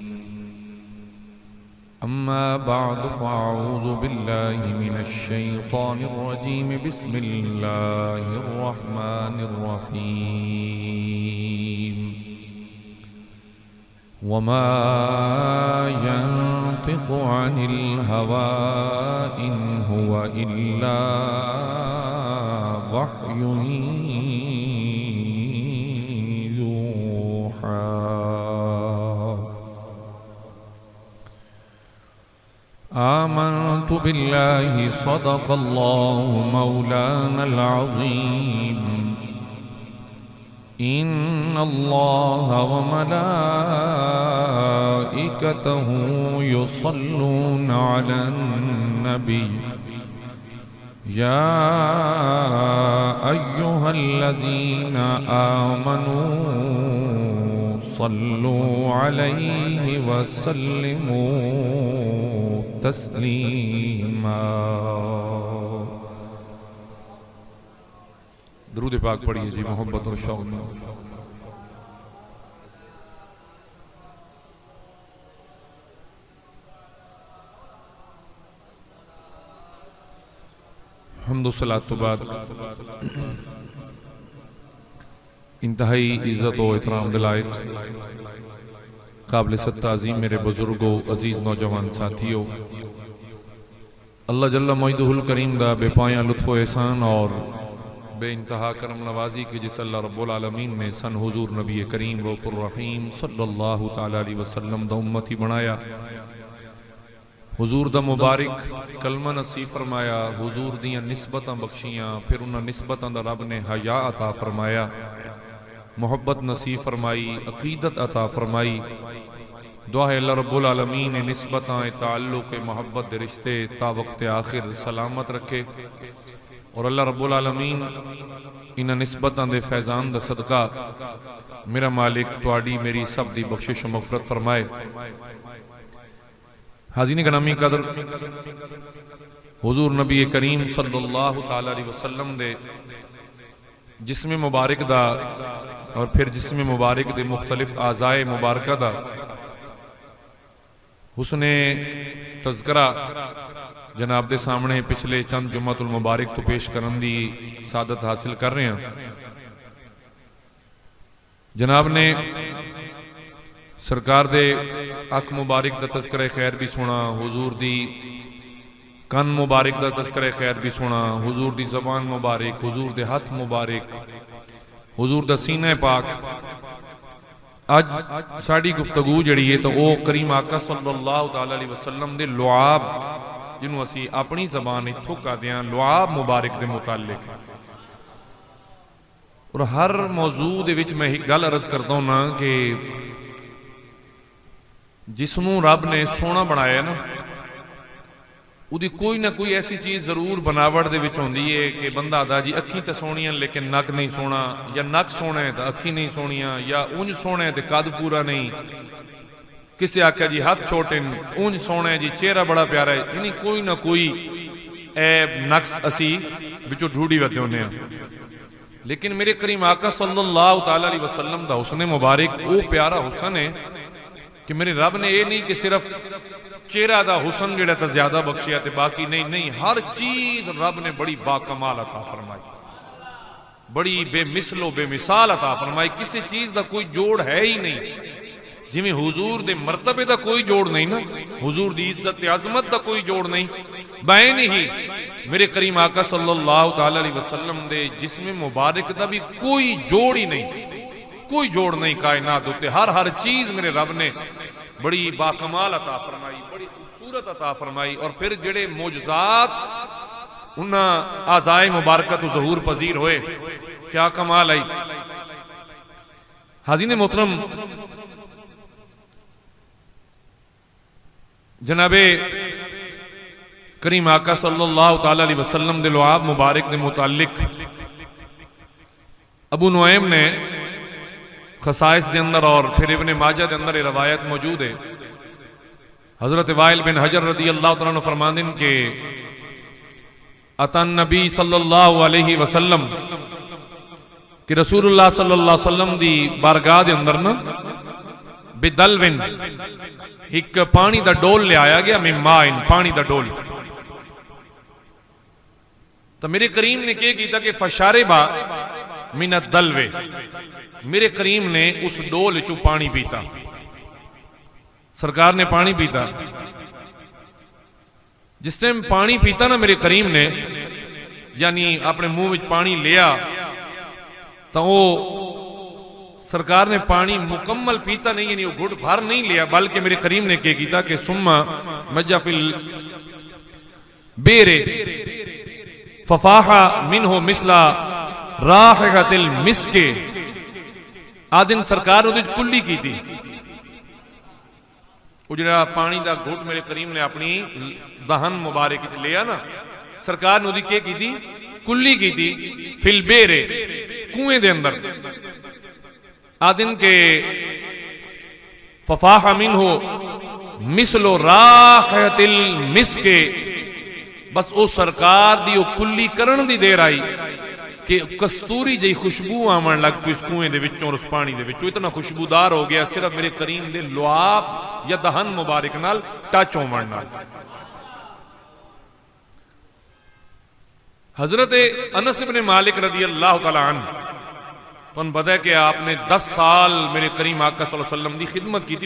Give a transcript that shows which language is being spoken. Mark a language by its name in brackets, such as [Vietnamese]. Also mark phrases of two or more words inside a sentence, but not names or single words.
[Arabic] أما بعد فأعوذ بالله من الشيطان الرجيم. بسم الله الرحمن الرحيم. وما ينطق عن الهوى إن هو إلا وحي يوحى. آمنت بالله صدق الله مولانا العظيم. إن الله وملائكته يصلون على النبي. يا أيها الذين آمنوا صلوا عليه وسلموا تسليما. [Urdu] درود پاک پڑھیے جی محبت اور شوق میں. حمد و صلات تو بعد انتہائی عزت اور احترام دے لائق قابل تعظیم میرے [Punjabi] بزرگو، عزیز نوجوان ساتھیو، اللہ جلّ موئد الکریم دا بے پایاں لطف احسان اور بے انتہا کرم نوازی کی جس اللہ رب العالمین نے سن حضور نبی کریم رؤف الرحیم [Arabic] صلى الله تعالى عليه وسلم [Punjabi] دا امتی بنایا. حضور دا مبارک کلمہ نصیب فرمایا، حضور دیاں نسبتاں بخشیاں، فیر اوہناں نسبتاں دا رب نے حیا عطا فرمایا، محبت نصیب فرمائی، عقیدت عطا فرمائی. دعا ہے اللہ رب العالمین نے نسبتاں تعلق محبت دے رشتے تا وقت آخر سلامت رکھے اور اللہ رب العالمین اینہاں نسبتاں دے فیضان دا صدقہ میرا مالک تہاڈی میری سب دی بخشش مغفرت فرمائے. حاضرین گرامی قدر، حضور نبی کریم [Arabic] صلى الله تعالى عليه وسلم [Punjabi] دے جسم مبارک دا اور فیر جسم مبارک دے مختلف اعضائے مبارک دا حسن تذکرہ جناب دے سامنے پچھلے چند جمعۃ المبارک توں پیش کرن دی سعادت حاصل کر رہے ہیں. جناب نے سرکار دے اکھ مبارک دا تذکرہ خیر وی سنا، حضور دی کن مبارک دا تذکرہ خیر وی سنا، حضور دی زبان مبارک، حضور دے ہتھ مبارک، حضور دا سینہ پاک. اج ساڈی گفتگو جیہڑی ہے تو او کریم آقا [Arabic] صلى الله تعالى عليه وسلم [Punjabi] دے لعاب جنہوں اسی اپنی زبان اتھوں کہتے ہیں لعاب مبارک دے متعلق. اور ہر موضوع دے وچ میں اک گل عرض کرتا ہوں نا کہ جسنوں رب نے سوہنا بنایا نا اودی کوئی نہ کوئی ایسی چیز ضرور بناوٹ دے وچ ہوندی ہے کہ بندہ آکھدا جی اکھیں تے سوہنیاں لیکن نک نہیں سوہنا، یا نک سوہنا ہے تے اکھیں نہیں سوہنیاں، یا انج سوہنا ہے تے قد پورا نہیں، کسی آکھیا جی ہتھ چھوٹے انج سوہنا ہے جی چہرہ بڑا پیارا ہے. یعنی کوئی نہ کوئی عیب نقص اسی وچوں ڈھونڈی وتے ہونے. لیکن میرے کریم آقا [Arabic] صلى الله تعالى عليه وسلم [Punjabi] دا حسن مبارک او پیارا حسن ہے کہ میرے رب نے یہ نہیں کہ صرف چہرہ دا حسن جیہڑا تاں زیادہ بخشیا تے باقی نہیں، نہیں ہر چیز رب نے بڑی باکمال عطا فرمائی، بڑی بے مثل و بے مثال عطا فرمائی. کسی چیز دا کوئی جوڑ ہے ہی نہیں۔ جویں حضور دے مرتبے دا کوئی جوڑ نہیں نا، حضور دی عزت تے عظمت دا کوئی جوڑ نہیں، بین ہی میرے کریم آقا [Arabic] صلى الله تعالى عليه وسلم [Punjabi] دے جسم مبارک دا بھی کوئی جوڑ ہی نہیں، کوئی جوڑ نہیں کائنات اتے. [Urdu] ہر چیز میرے رب نے بڑی باکمال عطا فرمائی، بڑی خوبصورت عطا فرمائی. [Punjabi] اور فیر جیہڑے معجزات اوہناں اعضائے مبارکہ توں ظہور پذیر ہوئے، کیا کمال آئی. حاضرین محترم، جناب کریم آقا [Arabic] صلى الله تعالى عليه وسلم [Punjabi] دے لعاب مبارک دے متعلق ابو نعیم نے خصائص کے اندر اور فیر ابن ماجہ کے اندر روایت موجود ہے. حضرت وائل بن حجر [Arabic] رضي الله تعالى عنه [Punjabi] فرماتے ہیں کہ [Arabic] أتى النبي صلى الله عليه وسلم [Punjabi] کہ رسول اللہ [Arabic] صلى الله عليه وسلم [Punjabi] دی بارگاہ دے اندر نا [Arabic] بدلو [Punjabi] اک پانی دا ڈول لے آیا گیا, [Arabic] من ماء [Punjabi] پانی دا ڈول. تو میرے کریم نے کیا کیا کہ [Arabic] فشرب من الدلو, [Punjabi] میرے کریم نے اس ڈول چوں پانی پیتا. سرکار نے پانی پیتا۔ جس ٹائم پانی پیتا نا میرے کریم نے، یعنی اپنے منہ میں پانی لیا، تو او سرکار نے پانی مکمل پیتا نہیں، یعنی او گھٹ بھر نہیں لیا، بلکہ میرے کریم نے کیا کیا کہ [Arabic] ثم مج في البئر ففاح منه مثل رائحة المسك. [Punjabi] آکھدن سرکار اوہدے چ کلی کی سی. او ذرا پانی کا گھٹ میرے کریم نے اپنی دہن مبارک چ لیا نا، سرکار نے اوہدی کیا کی سی، کلی کی سی. [Arabic] في البئر [Punjabi] کھوہ دے اندر۔ آکھدن کہ [Arabic] ففاح منه مثل رائحة المسك. [Punjabi] بس او سرکار دی او کلی کرن دی دیر آئی کہ کستوری جی خوشبو آون لگ پئی اس کھوہ دے وچوں اور اس پانی دے وچوں. اتنا خوشبودار ہو گیا، صرف میرے کریم دے لعاب یا دہن مبارک نال ٹچ ہوون نال. حضرت انس ابن مالک [Arabic] رضي الله تعالى عنه, [Punjabi] تہانوں پتا ہے کہ آپ نے 10 سال میرے کریم آقا [Arabic] صلى الله عليه وسلم [Punjabi] دی خدمت کی سی.